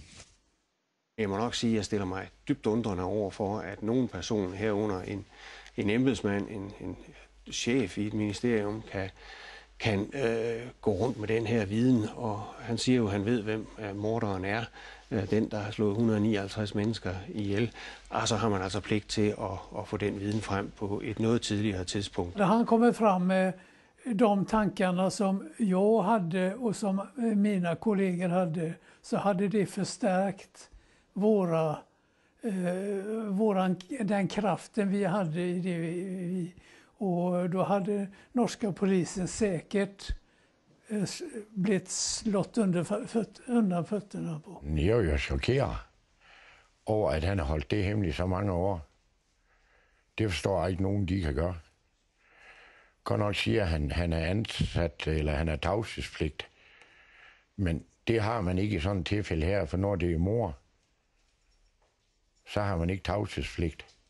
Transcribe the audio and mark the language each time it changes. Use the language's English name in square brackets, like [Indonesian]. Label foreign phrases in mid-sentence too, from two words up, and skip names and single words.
[Danish] Jeg må nok sige, at jeg stiller mig dybt undrende over for, at nogen person herunder en embedsmand, en chef i et ministerium, kan gå rundt med den her viden, og han siger jo, at han ved, hvem morderen er, den, der har slået 159 mennesker ihjel, og så har man altså pligt til at få den viden frem på et noget tidligere tidspunkt. [Swedish] När han kommer fram med de tankarna som jag hade och som mina kollegor hade, så hade det förstärkt den kraften vi hade i det. Och då hade norska polisen säkert blivit slått undan fötterna på. [Danish] Jeg er jo chokeret over, at han har holdt det hemmeligt så mange år. Det forstår jeg ikke nogen, de kan gøre. Godt nok siger, at han er ansat, eller han er tavshedspligt. Men det har man ikke i sådan et tilfælde her, for når det er mor, så har man ikke tavshedspligt.